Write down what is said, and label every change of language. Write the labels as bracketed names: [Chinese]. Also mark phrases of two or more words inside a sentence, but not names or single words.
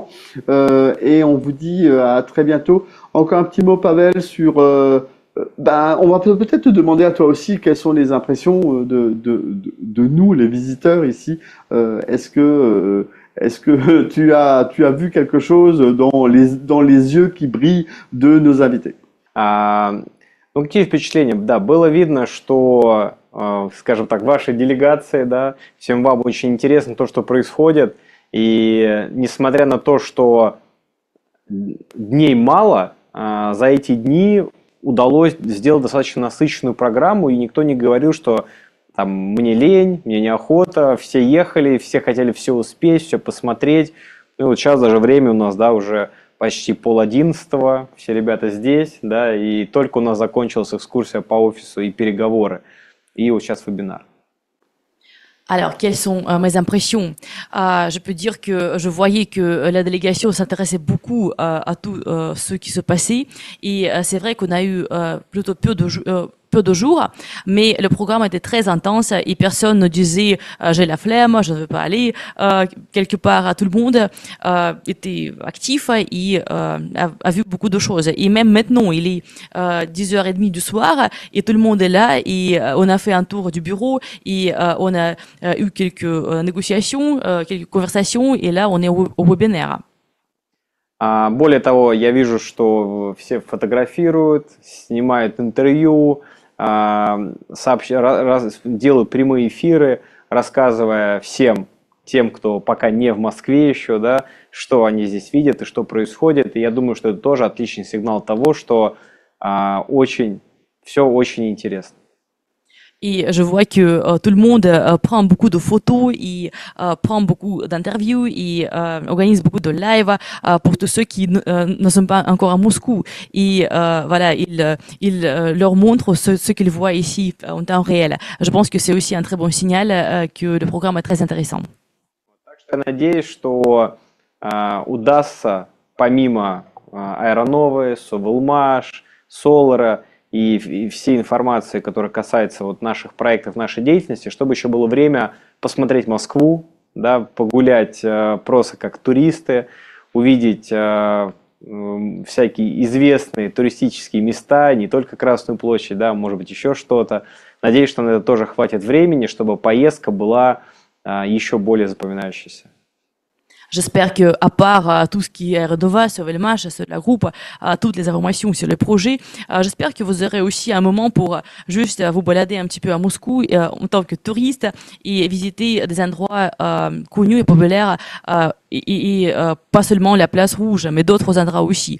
[French] Et on vous dit à très bientôt. Encore un petit mot, Pavel, sur... on va peut-être te demander à toi aussi quelles sont les impressions de nous, les visiteurs ici. Est-ce que tu as vu quelque chose dans les yeux qui brillent de nos invités? [Russian] Ну, какие впечатления? Да, было видно, что, скажем так, вашей делегации, да, всем вам очень интересно то, что происходит. И несмотря на то, что дней мало, за эти дни удалось сделать достаточно насыщенную программу, и никто не говорил, что там мне лень, мне неохота, все ехали, все хотели все успеть, все посмотреть. Ну, вот сейчас даже время у нас, да, уже почти 10:30, все ребята здесь, да, и только у нас закончилась экскурсия по офису и переговоры, и вот сейчас вебинар. [French] Alors, quelles sont mes impressions? Je peux dire que je voyais que la délégation s'intéressait beaucoup à tout ce qui se passait, et c'est vrai qu'on a eu plutôt peu de jours, mais le programme était très intense et personne ne disait j'ai la flemme, je ne veux pas aller. Quelque part, tout le monde était actif et a vu beaucoup de choses. Et même maintenant, il est 10h30 du soir et tout le monde est là, et on a fait un tour du bureau et on a eu quelques négociations, quelques conversations, et là on est au webinaire. [Russian] Более того, я вижу, что все фотографируют, снимают интервью, делают прямые эфиры, рассказывая всем тем, кто пока не в Москве еще, да, что они здесь видят и что происходит. И я думаю, что это тоже отличный сигнал того, что все очень интересно. [French] Et je vois que tout le monde prend beaucoup de photos et prend beaucoup d'interviews et organise beaucoup de lives pour tous ceux qui ne sont pas encore à Moscou. Et voilà, il leur montre ce qu'ils voient ici en temps réel. Je pense que c'est aussi un très bon signal que le programme est très intéressant. [Russian] Я надеюсь, что удастся помимо Аэроновы, Совелмаш, Солара и всей информации, которая касается вот наших проектов, нашей деятельности, чтобы еще было время посмотреть Москву, да, погулять просто как туристы, увидеть всякие известные туристические места, не только Красную площадь, да, может быть еще что-то. Надеюсь, что на это тоже хватит времени, чтобы поездка была еще более запоминающейся. [French] J'espère que, à part tout ce qui est Redova, sur Velmash, sur la groupe, toutes les informations sur le projet, j'espère que vous aurez aussi un moment pour juste vous balader un petit peu à Moscou en tant que touriste et visiter des endroits connus et populaires et pas seulement la place rouge, mais d'autres endroits aussi.